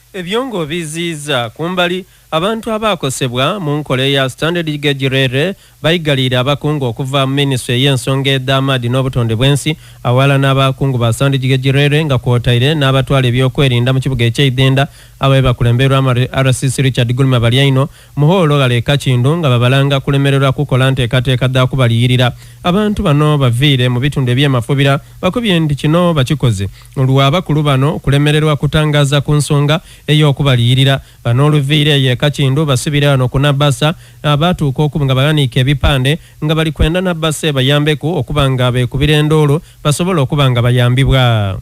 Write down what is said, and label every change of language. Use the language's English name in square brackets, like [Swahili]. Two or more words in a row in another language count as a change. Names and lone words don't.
[Soga] Ebyongo biziza kumbali abantu abakosebwa mu nkola ya Standard Gauge Railway bayigalira abakungu okuva mu Ministry y'ensonga ed'amaadi n'obutonde bw'ensi awala n'abakungu ba Standard Gauge Railway nga kwotaire n'abatwala ebyokwerinda mu kibuga eky'Idenda ababe bakulemberwa RCC Richard Gulma Balyaino muholo galeka kindu nga babalanga kulemererwa kukola nteekateeka dda kubaliyirira abantu bano baviire mu bitundu eby'emafubira bakubye nti kino bakikoze olw'abakulu bano kulemererwa kutangaza ku nsonga ey'okubaliyirira bano oluviire yeka kindu basibira wano ku Nabasa abatuuka okuba nga bayanika ebipande nga bali kwenda Nabasa bayambeku okuba nga beekubira endoolo basobola okuba nga bayambibwa.